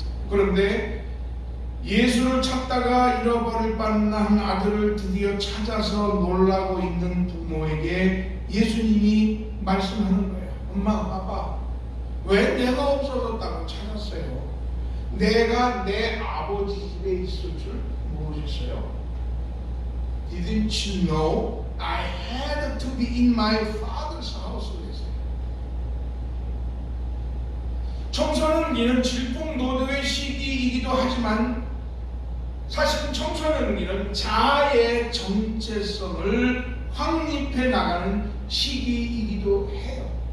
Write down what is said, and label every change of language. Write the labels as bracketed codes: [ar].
[ko] 그런데 예수를 찾다가 잃어버릴 뻔한 아들을 드디어 찾아서 놀라고 있는 부모에게 예수님이 말씀하는 거예요. 엄마, 아빠, 왜 내가 없어졌다고 찾았어요? 내가 내 아버지 집에 있을 줄 모르셨어요? [en] Didn't you know I had to be in my father's house? [ko] 그랬어요. 청소는 이런 질풍노도의 시기이기도 하지만 사실은 청소는 이런 자아의 정체성을 확립해 나가는 시기이기도 해요.